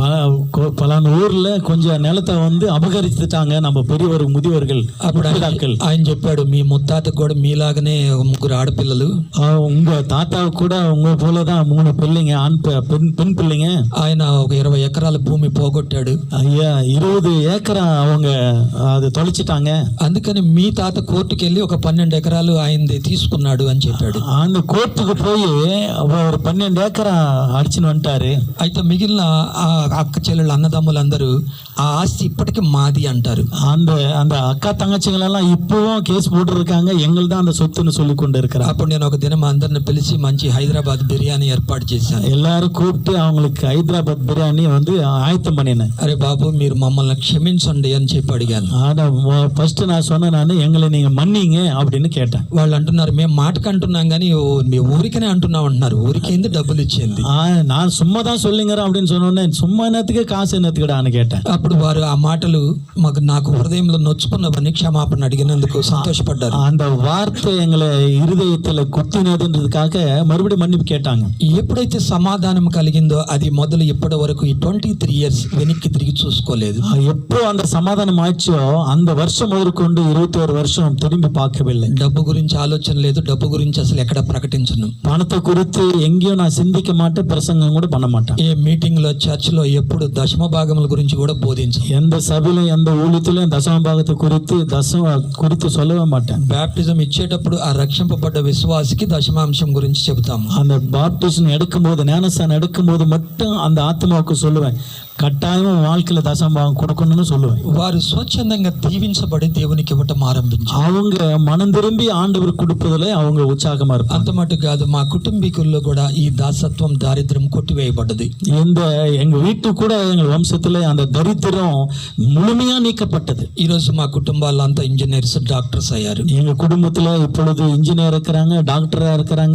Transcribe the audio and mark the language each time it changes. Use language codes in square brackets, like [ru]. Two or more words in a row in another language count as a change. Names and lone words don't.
[ta] பலான ஊர்ல கொஞ்சம் நிலத்தை வந்து அபகரிச்சுட்டாங்க நம்ம பெரியவர் முதியவர்கள். [te] అప్పుడు ఆయన చెప్పాడు, మీ ముత్తాతకు కూడా మీలాగనే 3 ఆడపిల్లలు, [ta] உங்க தாத்தாவுக்கு கூட உங்க போலதான் 3 பிள்ளைங்க, ஆண் பெண் பிள்ளைங்க. [te] ఆయన ఒక 20 ఎకరాల భూమి పోగొట్టాడు. [ta] ஐயா 20 ஏக்கரா அவங்க அது தொலைச்சிட்டாங்க. [te] అందుకని మీ తాత కోర్టుకి వెళ్ళి ఒక 12 ఎకరాలు ఆయనది తీసుకున్నాడు అని చెప్పాడు. [ta] அந்த கோர்ட்டுக்கு போய் ஒரு 12 ஏக்கரா அடிச்சுன்னு வந்துட்டாரு. [te] అయితే మిగిలిన ఆ అక్క చెల్లెళ్ళు అన్నదమ్ములందరూ ఆ ఆస్తి ఇప్పటికీ మాది అంటారు. [ta] அந்த அக்கா தங்கச்சிகள் எல்லாம் இப்பவும் கேஸ் போட்டு இருக்காங்க, எங்கள் தான் அந்த சொத்துன்னு சொல்லி கொண்டு இருக்கிறாங்க. [te] అప్పుడు నేను ఒక దినం అందరిని పిలిచి మంచి హైదరాబాద్ బిర్యానీ ఏర్పాటు చేశాను. [ta] எல்லாரும் கூப்பிட்டு அவங்களுக்கு ஹைதராபாத் பிரியாணி வந்து ஆயத்தம் பண்ணினேன். [te] అరే బాబు, మీరు మమ్మల్ని క్షమించండి అని చెప్పి అడిగాను. [ta] ஆனா ஃபர்ஸ்ட் நான் சொன்னேன், நான் எங்களை நீங்க மன்னிங்க அப்படின்னு கேட்டேன். [te] వాళ్ళు అంటున్నారు, మేము మాటకు అంటున్నాం కానీ మీ ఊరికనే అంటున్నాం అంటున్నారు. ఊరికేంది డబ్బులు ఇచ్చింది. [ta] நான் சும்மா தான் சொல்லுங்கிறேன் அப்படின்னு சொன்னோன்னே, சும்மா என்னத்துக்கு காசு என்னத்துக்குடான்னு கேட்டேன். [te] అప్పుడు వారు ఆ మాటలు నాకు హృదయంలో నొచ్చుకున్నవని క్షమాపణ అడిగినందుకు సంతోషపడ్డారు. [ta] அந்த வார்த்தை எங்களை இருதயத்துல குத்தினதுன்றதுக்காக மறுபடியும் மன்னிப்பு கேட்டாங்க. [te] ఎప్పుడైతే సమాధానం కలిగిందో అది మొదలు ఇప్పటి వరకు ఈ 23 years వెనక్కి తిరిగి చూసుకోలేదు. [ta] எப்போ அந்த சமாதானம் ஆச்சோ அந்த வருஷம் முதற்கொண்டு 21 வருஷம் திரும்பி பார்க்கவில்லை. [te] డబ్బు గురించి ఆలోచన లేదు, డబ్బు గురించి అసలు ఎక్కడ ప్రకటించను. [ta] பணத்தை குறித்து எங்கேயும் நான் சிந்திக்க மாட்டேன், பிரசங்கம் கூட பண்ண மாட்டேன். [te] ఏ మీటింగ్ లో చర్చ్ లో ఎప్పుడు దశమ భాగముల గురించి కూడా బోధించను. [ta] எந்த சபையிலும் எந்த ஊழியத்திலும் தசம பாகத்தை குறித்து சொல்லவே மாட்டேன். [te] బ్యాప్టిజం ఇచ్చేటప్పుడు ఆ రక్షింపబడ్డ విశ్వాసికి దశమాంశం గురించి చెబుతాము. [ta] அந்த பாப்டிசம் எடுக்கும்போது, ஞானஸ்தானம் எடுக்கும்போது மட்டும் அந்த ஆத்மாவுக்கு சொல்லுவேன், கட்டாயமா வாழ்க்கையில தசமபாகம் கொடுக்கணும்னு சொல்லுவேன். [te] వారు స్వచ్ఛందంగా దీవించబడి దేవునికి ఇవ్వటం ఆరంభించారు. [ta] அவங்க மனம் திரும்பி ஆண்டவர் கொடுப்பதில் அவங்க உற்சாகமா இருப்பாங்க. [te] అంత మటు కాదు, మా కుటుంబీకుల్లో కూడా ఈ దాసత్వం దారిద్ర్యం కొట్టివేయబడ్డది. [ta] எங்க வீட்டுக்கு கூட எங்க வம்சத்துல அந்த தரித்திரம் முழுமையா நீக்கப்பட்டது. [te] ఈ రోజు మా కుటుంబాలంతా ఇంజనీర్స్, డాక్టర్స్ అయ్యారు. [ta] எங்க குடும்பத்துல இப்பொழுது இன்ஜினியர் இருக்கிறாங்க, டாக்டரா இருக்கிறாங்க.